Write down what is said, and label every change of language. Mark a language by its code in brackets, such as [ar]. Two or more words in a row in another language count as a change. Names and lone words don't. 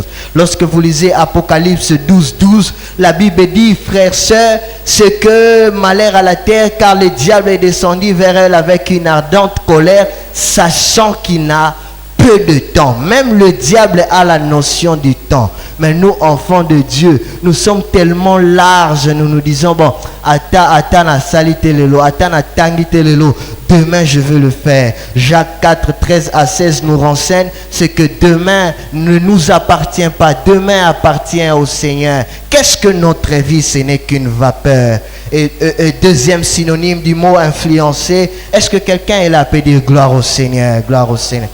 [fr] Lorsque vous lisez Apocalypse 12, 12, la Bible dit, frères, sœurs, c'est que malheur à la terre, car le diable est descendu vers elle avec une ardente colère, sachant qu'il n'a peu de temps. Même le diable a la notion du temps. Mais nous, enfants de Dieu, nous sommes tellement larges, nous nous disons, bon, attends [ln] na salite lelo, [fr] attends [ln] na tangite lelo, [fr] demain je veux le faire. Jacques 4, 13 à 16 nous renseigne, c'est que demain ne nous appartient pas, demain appartient au Seigneur. Qu'est-ce que notre vie? Ce n'est qu'une vapeur. Et deuxième synonyme du mot influencer, est-ce que quelqu'un est là peut dire gloire au Seigneur, gloire au Seigneur?